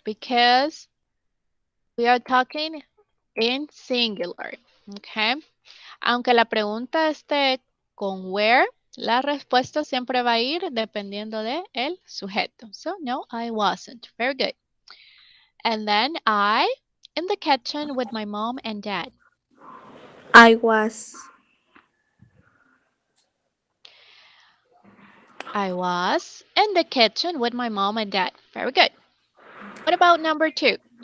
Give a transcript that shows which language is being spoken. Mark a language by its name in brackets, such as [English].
[English] Because we are talking in singular. Okay. [Spanish] Aunque la pregunta esté con where, la respuesta siempre va a ir dependiendo de el sujeto. [English] So, no, I wasn't. Very good. And then I in the kitchen with my mom and dad. I was. I was in the kitchen with my mom and dad. Very good. What about number two?